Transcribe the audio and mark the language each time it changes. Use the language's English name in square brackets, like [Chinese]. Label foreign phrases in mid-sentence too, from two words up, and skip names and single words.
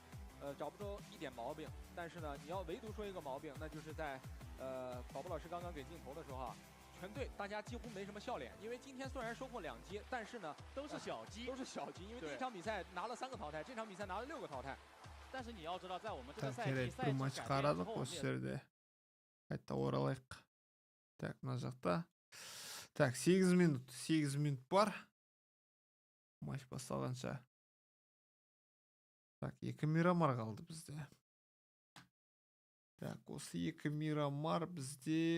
[Chinese] 找不出一点毛病，但是呢，你要唯独说一个毛病，那就是在宝宝老师刚刚给镜头的时候啊，全队大家几乎没什么笑脸，因为今天虽然收获2击，但是呢都是小击，因为第一场比赛拿了3个淘汰，这场比赛拿了6个淘汰。但是你要知道，在我们这个赛季改编之后， [Kazakh] қайта оралайық. Так, мына жақта. Так, 8 минут бар. Матч басталғанша. Так, 2 Мирамар қалды бізде. Так, осы 2 Мирамар бізде...